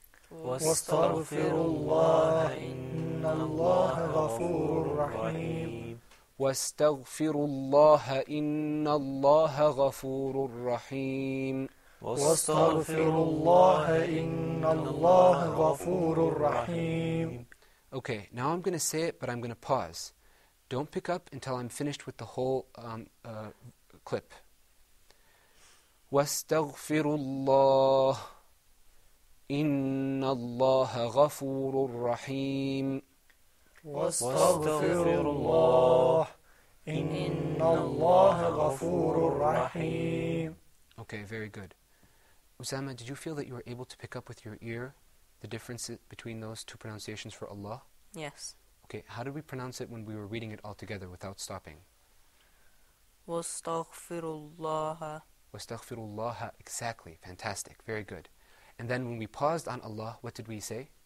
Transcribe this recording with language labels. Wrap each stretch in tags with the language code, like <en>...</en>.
<ar>واستغفروا الله إن الله غفور رحيم. وَاسْتَغْفِرُوا اللَّهَ إِنَّ اللَّهَ غَفُورٌ رَحِيمٌ. واستغفروا الله إن الله غفور رحيم.</ar> <en>Okay, now I'm going to say it, but I'm going to pause. Don't pick up until I'm finished with the whole clip.</en> <ar>وَاسْتَغْفِرُوا اللَّهَ إِنَّ اللَّهَ غَفُورٌ رَحِيمٌ. واستغفروا الله إن الله غفور رحيم.</ar> <en>Okay, very good. Osama, did you feel that you were able to pick up with your ear the difference between those two pronunciations for Allah? Yes. Okay, how did we pronounce it when we were reading it all together without stopping?</en> <ar>Wastaghfirullah. Wastaghfirullah,</ar> <en>exactly, fantastic, very good. And then when we paused on Allah, what did we say?</en>